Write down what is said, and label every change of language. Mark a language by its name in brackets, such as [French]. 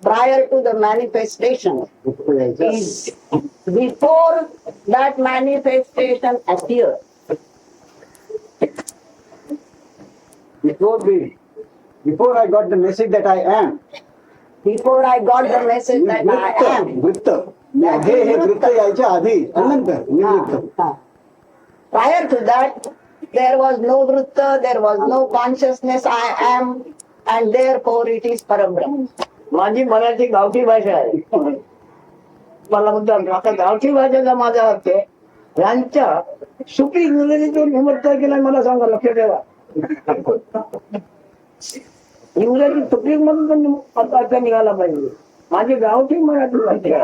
[English] Prior to the manifestation is before that manifestation appears. Before I got the message that I am. Before I got the message that I am. [Marathi] वृत्त हे वृत्त यायच्या आधी अनंतर निवृत्त. [English] Prior to that, there was no Vritta, there was no consciousness, I am, and therefore it is Parabrahma. [Marathi] माझी मराठी गावठी भाषा आहे मला म्हणतात आता गावठी भाषेचा माझा अर्थ यांच्या सुपी इंग्रजीतून निवडता की नाही मला सांगा लक्ष ठेवा इंग्रजी सुप्रीम मधून पण अर्थ निघाला पाहिजे माझी गावठी मराठी भाषा